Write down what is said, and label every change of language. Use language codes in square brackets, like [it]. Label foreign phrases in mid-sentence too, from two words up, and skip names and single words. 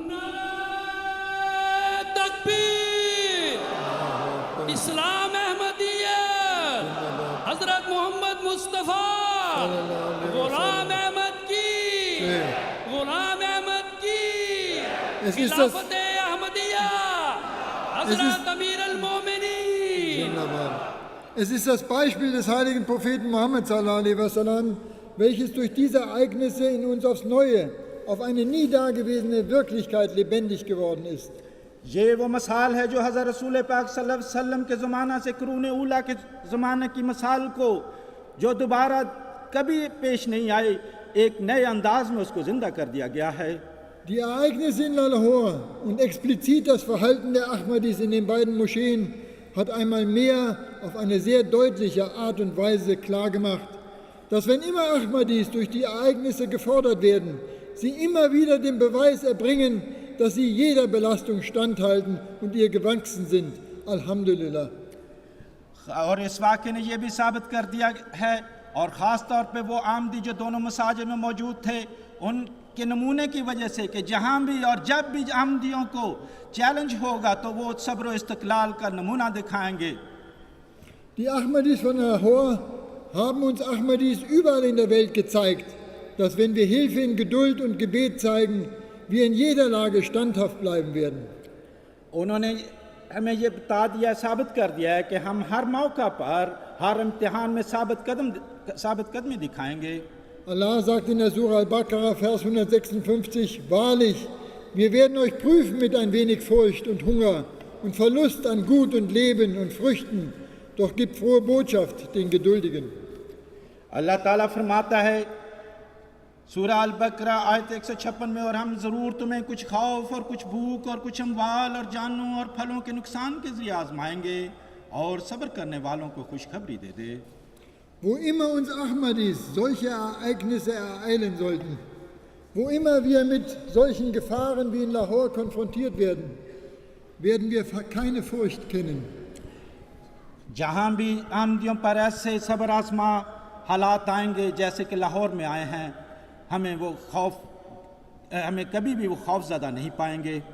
[ur] تکبیر، اسلام احمدیہ، حضرت محمد مصطفیٰ، غلام احمد کی، غلام احمد کی، خلافت احمدیہ، حضرت امیر المومنین. [de] Es ist das Beispiel des heiligen Propheten Muhammad [ar] صلى الله عليه وسلم, [de] welches durch diese Ereignisse in uns aufs Neue auf eine nie dagewesene Wirklichkeit lebendig geworden ist. [ur] یہ وہ مثال ہے جو حضرت رسول پاک [ar] صلى الله عليه وسلم [ur] کے زمانہ سے قرون اولیٰ کے زمانے کی مثال کو جو دوبارہ کبھی پیش نہیں آئی، ایک نئے انداز میں اس کو زندہ کر دیا گیا ہے. [de] Die Ereignisse in Lahore und explizit das Verhalten der Ahmadis in den beiden Moscheen hat einmal mehr auf eine sehr deutliche Art und Weise klargemacht, dass wenn immer Ahmadis durch die Ereignisse gefordert werden, sie immer wieder den Beweis erbringen, dass sie jeder Belastung standhalten und ihr gewachsen sind. Alhamdulillah. [ur] اور اس واقعے نے یہ بھی ثابت کر دیا ہے، اور خاص طور پہ وہ احمدی جو دونوں مساجد میں موجود تھے ان کے نمونے کی وجہ سے کہ جہاں بھی اور جب بھی احمدیوں کو چیلنج ہوگا تو وہ صبر و استقلال کا نمونہ دکھائیں گے. [de] Die Ahmadis von Lahore haben uns Ahmadis überall in der Welt gezeigt, dass wenn wir Hilfe in Geduld und Gebet zeigen, wir in jeder Lage standhaft bleiben werden. [ur] انہوں نے ہمیں یہ بتا دیا، ثابت کر دیا ہے کہ ہم ہر موقع پر ہر امتحان میں ثابت قدمی دکھائیں گے. [de] Allah sagt in der Surah Al-Baqarah, Vers 156, wahrlich, wir werden euch prüfen mit ein wenig Furcht und Hunger und Verlust an Gut und Leben und Früchten, doch gibt frohe Botschaft den Geduldigen. [ur] اللہ تعالیٰ فرماتا ہے سورہ البقرہ آیت 156 میں، اور ہم ضرور تمہیں کچھ خوف اور کچھ بھوک اور کچھ اموال اور جانوں اور پھلوں کے نقصان کے ذریعے آزمائیں گے اور صبر کرنے والوں کو خوشخبری دے دے. [de] Wo immer uns Ahmadis solche Ereignisse ereilen sollten, wo immer wir mit solchen Gefahren wie in Lahore konfrontiert werden, werden wir keine Furcht kennen. [ur] جہاں بھی احمدیوں پر ایسے صبر آزما حالات آئیں گے جیسے کہ لاہور میں آئے ہیں، ہمیں کبھی بھی وہ خوف زیادہ نہیں پائیں گے.